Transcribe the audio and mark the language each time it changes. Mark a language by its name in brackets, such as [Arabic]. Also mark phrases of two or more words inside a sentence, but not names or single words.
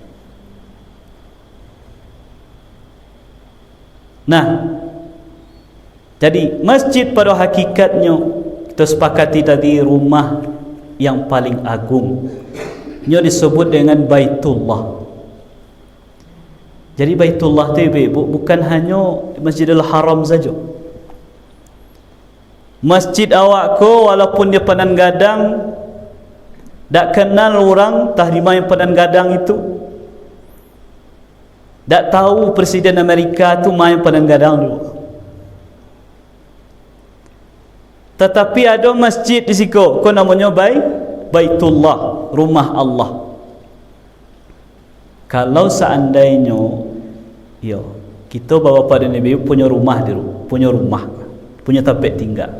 [Indonesian] Nah, jadi masjid pada hakikatnya kita sepakati tadi rumah yang paling agung. Nya disebut dengan Baitullah. Jadi Baitullah tu ibu bukan hanya Masjidil Haram saja. [Minangkabau] Masjid awak ko walaupun dia panan gadang, tak kenal orang tahrima yang panan gadang itu. Tak tahu Presiden Amerika tu main panan gadang dulu. [Indonesian] Tetapi ada masjid di situ, ko namanya Baitullah, rumah Allah. Kalau seandainya kita bapa dan ibu punya rumah di rumah, punya tempat tinggal.